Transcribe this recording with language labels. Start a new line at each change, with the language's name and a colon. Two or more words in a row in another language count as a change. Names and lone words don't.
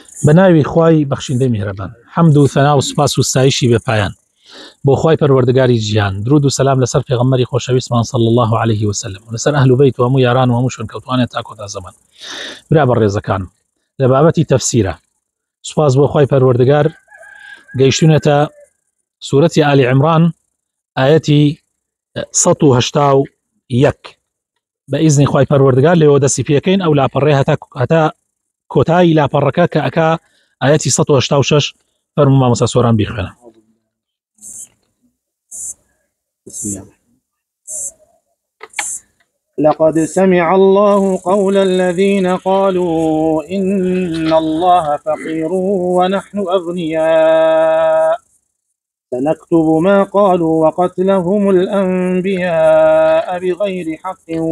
Central Kurdish: بناوی خوای بخشنده مهربان حمد و ثنا و سپاس و ستایشی به پایان بو خوای پروردگاری جیان درود و سلام لسر پیغمبری خوشویستمان
Arabic: صلی الله علیه و سلم
Central Kurdish: و لسر اهل بیت و همو یاران و همو شون کەوتوانێت تا کۆتا زەمان. برا بەڕێزەکانم لە بابەتی تەفسیرە سپاس بۆ خوای پەروەردگار گەیشتونەتە سورەتی آل عمران ئاەتی 181 بە ئیزنی خوای پەروەردگار لێوە دەستی پێکەین ئەو لاپەڕێ هەتا کۆتایی لاپەڕەکە کە ئەکا ئاەتی 186 فەرموو مامۆستا سۆران بیخوێنە.
Arabic: لقد سمع الله قول الذين قالوا إن الله فقير ونحن أغنياء سنكتب ما قالوا وقتلهم الأنبياء بغير حق